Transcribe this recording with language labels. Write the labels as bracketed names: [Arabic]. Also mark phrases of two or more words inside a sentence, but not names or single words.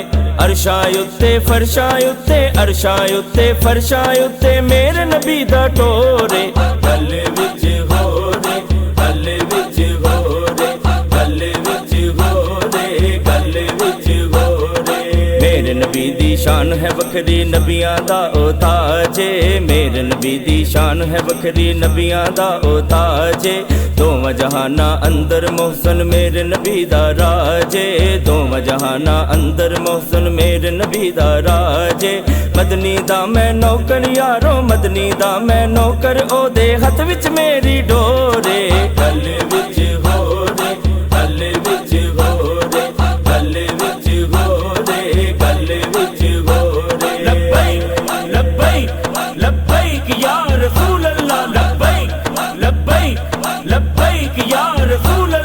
[Punjabi] عرشاں اُتے فرشاں اُتے، عرشاں اُتے فرشاں اُتے میرے نبی دا ٹور ہے۔ گلے وچ ہو رے، گلے وچ ہو رے، گلے وچ ہو رے، گلے وچ ہو رے۔ میرے نبی دی شان شان ہے وکھری نبیاں دا او تاجے میرے نبی دی شان ہے وکھری نبیاں دا او تاجے دوواں جہانا اندر محسن میرے نبی دا راجے دوواں جہانا اندر محسن میرے نبی دا راجے مدنی دا میں نوکر یارو مدنی دا میں نوکر اودے ہتھ وچ میری ڈورے گل وچ ہو رے گل وچ ہو رے گل وچ ہو رے گل وچ ہو رے [Arabic] لبيك لبيك لبيك يا رسول الله لبيك لبيك لبيك يا رسول